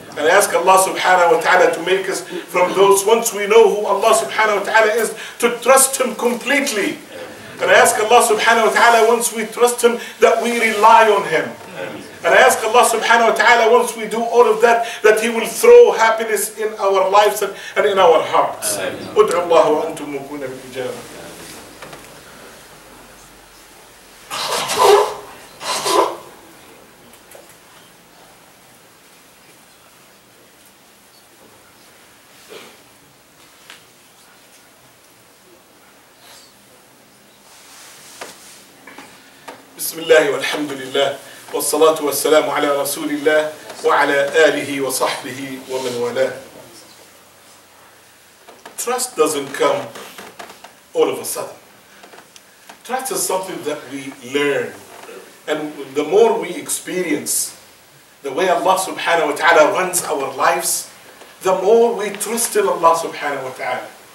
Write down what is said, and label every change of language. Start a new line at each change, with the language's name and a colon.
English: And I ask Allah subhanahu wa ta'ala to make us from those, once we know who Allah subhanahu wa ta'ala is, to trust Him completely. And I ask Allah subhanahu wa ta'ala, once we trust Him, that we rely on Him. And I ask Allah subhanahu wa ta'ala, once we do all of that, that He will throw happiness in our lives and in our hearts.
Arabic: ادعوا الله وأنتم موقنون بالإجابة. بسم الله والحمد لله والصلاة والسلام على رسول الله وعلى آله وصحبه ومن والاه.
English: Trust doesn't come all of a sudden. Trust is something that we learn. And the more we experience the way Allah subhanahu wa ta'ala runs our lives, the more we trust in Allah subhanahu wa ta'ala.